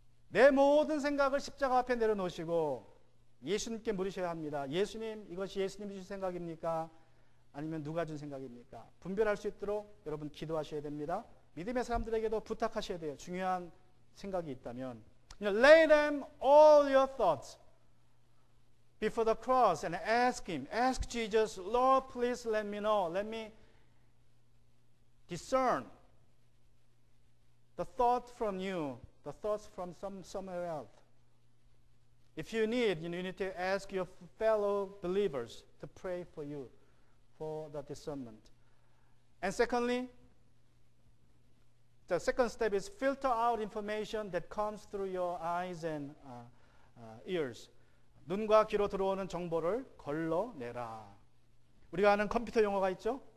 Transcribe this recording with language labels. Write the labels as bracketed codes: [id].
[ko] 내 모든 생각을 십자가 앞에 내려놓으시고 예수님께 물으셔야 합니다. 예수님, 이것이 예수님이 주신 생각입니까? 아니면 누가 준 생각입니까? 분별할 수 있도록 여러분 기도하셔야 됩니다. 믿음의 사람들에게도 부탁하셔야 돼요. 중요한 생각이 있다면 [en] lay them all your thoughts before the cross and ask Jesus, Lord, please let me know, let me discern the thought from you, the thoughts from somewhere else. If you need, you need to ask your fellow believers to pray for you for the discernment. And secondly, the second step is filter out information that comes through your eyes and ears. [ko] 눈과 귀로 들어오는 정보를 걸러내라. 우리가 아는 컴퓨터 용어가 있죠?